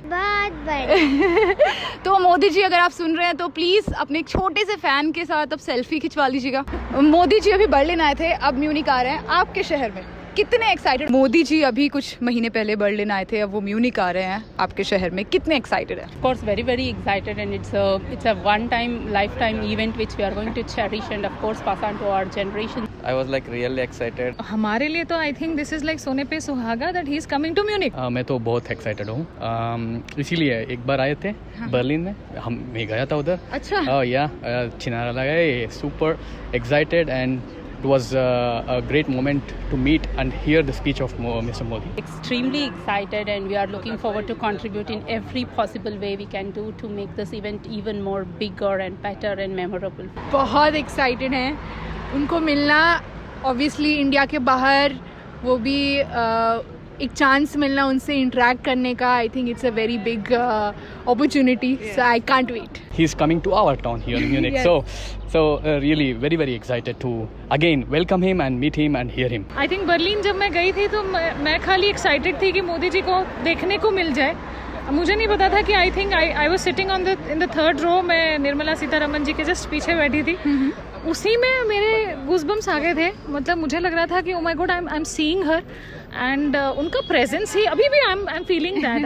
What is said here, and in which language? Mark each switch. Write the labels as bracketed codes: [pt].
[hi] बहुत बड़ी। तो मोदी जी अगर आप सुन रहे हैं तो प्लीज अपने एक छोटे से फैन के साथ अब सेल्फी खिंचवा लीजिएगा। मोदी जी अभी बर्लिन आए थे, अब म्यूनिक आ रहे हैं आपके शहर में। कितने एक्साइटेड? मोदी जी अभी कुछ महीने पहले बर्लिन आए थे, अब वो म्यूनिक आ रहे हैं आपके शहर में। कितने एक्साइटेड है? [en] Of course, very excited, and it's a one-time, lifetime event which we are going to cherish and of course pass on to our generation. I was like really excited. [hi] हमारे लिए तो [en] I think this is like [hi] सोने पे सुहागा [en] That he is coming to Munich. [hi] मैं तो बहुत excited हूँ। इसीलिए एक बार आए थे बर्लिन में, मैं गया था उधर। अच्छा। या चिनारा लगाए, [en] Super excited and it was a great moment to meet and hear the speech of Mr. Modi. Extremely excited, and we are looking forward to contribute in every possible way we can do to make this event even more bigger and better and memorable. [hi] बहुत excited हैं उनको मिलना। Obviously India के बाहर वो भी एक chance मिलना उनसे इंटरेक्ट करने का, [en] I think it's a very big opportunity, so I can't wait. He is coming to our town here in Munich. Yes. So really very excited to again welcome him and meet him and hear him. [hi] I think Berlin जब मैं गई थी तो मैं खाली excited थी कि मोदी जी को देखने को मिल जाए। मुझे नहीं पता था कि [en] I think I was sitting in the third row. [hi] मैं निर्मला सीतारमन जी के जस्ट पीछे बैठी थी। उसी में मेरे गूज़बम्स आ गए थे। मतलब मुझे लग रहा था कि [en] oh my god, I am seeing her [hi] and उनका प्रेजेंस ही अभी भी [en] I am feeling that.